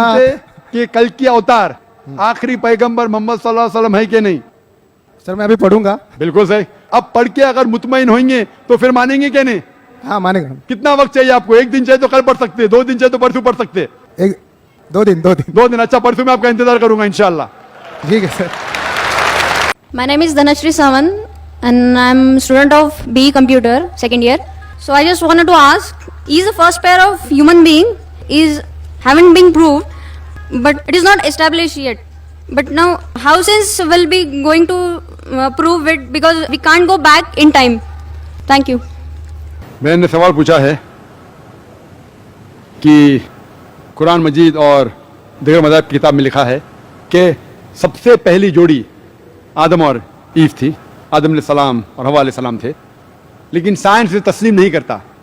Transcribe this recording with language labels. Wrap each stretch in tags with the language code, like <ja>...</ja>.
<hi>मानते कि कल की अवतार आखिरी पैगंबर मोहम्मद सल्लल्लाहु अलैहि वसल्लम है कि नहीं? सर मैं अभी पढ़ूंगा। बिल्कुल सही। अब पढ़ के अगर मुतमईन होंगे तो फिर मानेंगे कि नहीं? हाँ मानेगा। कितना वक्त चाहिए आपको? 1 दिन चाहिए तो कल पढ़ सकते, 2 दिन चाहिए तो परसों पढ़ सकते। 2 दिन 2 दिन? अच्छा, परसों मैं आपका इंतजार करूंगा इंशाल्लाह। ठीक है sir.</hi> <en>My name is Dhanashree Sawan and I'm student of BE Computer, 2nd year. So I just wanted to ask, is the first pair of human being haven't been proved, but it is not established yet. But now how science will be going to prove it, because we can't go back in time. Thank you.</en> <hi>मैंने सवाल पूछा है कि कुरान मजीद और दीगर मज़ाहिब की किताब में लिखा है कि सबसे पहली जोड़ी आदम और ईव थी, आदम अलैहिस्सलाम और हवा अलैहिस्सलाम थे, लेकिन साइंस इसे तस्लीम नहीं करता।</hi>